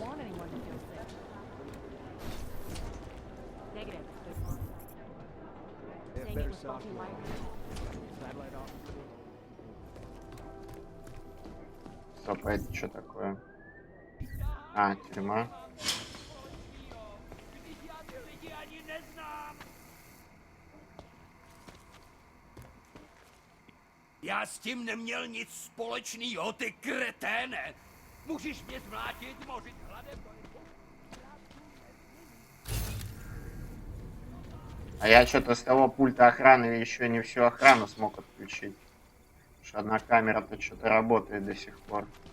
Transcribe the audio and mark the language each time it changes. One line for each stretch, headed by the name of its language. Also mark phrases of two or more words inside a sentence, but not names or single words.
Russian: Стоп, а это что такое? А, тюрьма.
Czech: Já s tím neměl nic společného, ty kreténe! Můžeš mě zmlátit, mořit hladem...
Russian: А я что-то с того пульта охраны еще не всю охрану смог отключить. Потому что одна камера-то что-то работает до сих пор.